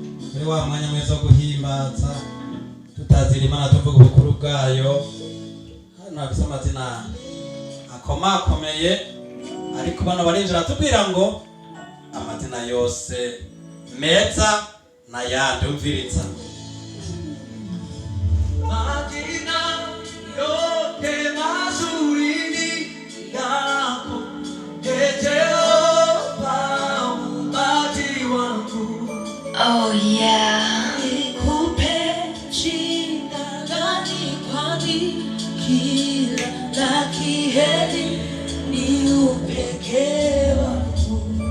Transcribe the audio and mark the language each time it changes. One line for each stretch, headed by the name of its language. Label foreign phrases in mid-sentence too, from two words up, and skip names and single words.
Rundi: muri wa mwanya mwiza wo guhimbaza tutazira Imana tuvuga ubukuru bwayo. Hano hafise amazina akomakomeye, ariko bano barinjira tubwira ngo amazina yose meza na yandi umviriza.
Swahili: Majina yote mazuri ni yako, Jehova muumbaji wangu.
English: Oh yeah.
Swahili: Nikupe jina gani, kwani kila la kheri ni upekee wako.